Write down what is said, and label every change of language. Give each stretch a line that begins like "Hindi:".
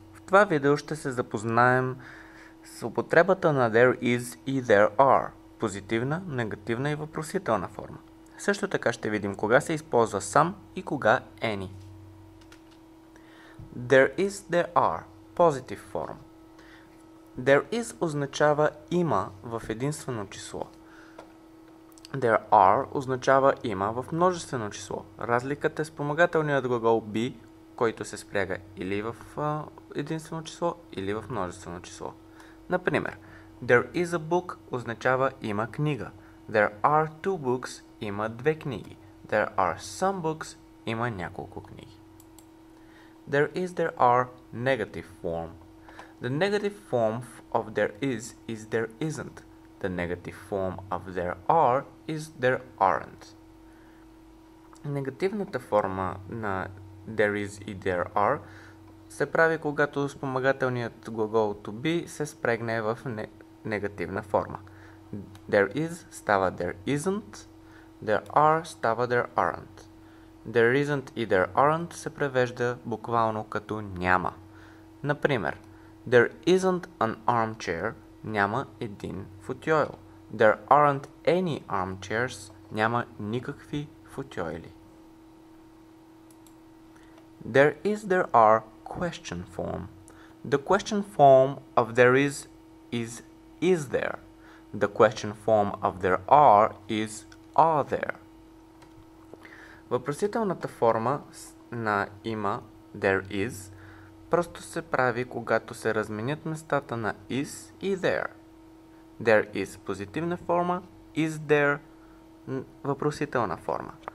Bulgarian: В това видео ще се запознаем с употребата на there is и there are, позитивна, негативна и въпросителна форма. Също така ще видим кога се използва some и кога any.
English: There is, there are, positive form.
Bulgarian: There is означава има в единствено число. There are означава има в множествено число. Разликата е спомагателният глагол be, който се спряга или в единствено число, или в множествено число. Например,
English: there is a book
Bulgarian: означава има книга.
English: There are two books
Bulgarian: има две книги.
English: There are some books
Bulgarian: има няколко книги.
English: There is, there are negative form. The negative form of there is there isn't. The negative form of there are is there aren't.
Bulgarian: Негативната форма на there is и there are се прави, когато спомагателният глагол to be се спрегне в негативна форма.
English: There is става there isn't, there are става there aren't.
Bulgarian: There isn't и there aren't се превежда буквално като няма. Например,
English: there isn't an armchair,
Bulgarian: няма един футюйл.
English: There aren't any armchairs,
Bulgarian: няма никакви футюйли.
English: There is, there are question form. The question form of there is there. The question form of there are there.
Bulgarian: Въпросителната форма на има there is просто се прави, когато се разменят местата на is и there. There is позитивна форма, is there въпросителна форма.